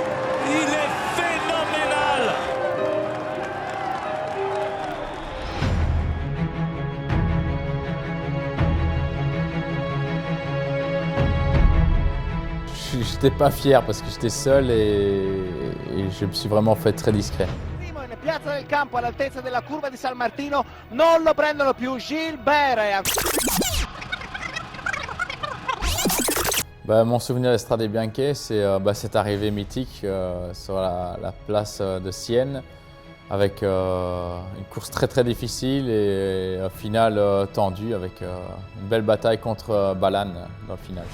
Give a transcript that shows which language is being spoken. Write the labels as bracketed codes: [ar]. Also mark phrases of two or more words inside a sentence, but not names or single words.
[fr] Il est phénoménal. J'étais pas fier parce que j'étais seul et je me suis vraiment fait très discret. [it] Primo in piazza del campo all'altezza della curva di San Martino, non lo prendono più. [fr] Gilbert. Mon souvenir d'Estrade Bianche, c'est cette arrivée mythique sur la place de Sienne avec une course très difficile et un final tendu avec une belle bataille contre Balan dans le final.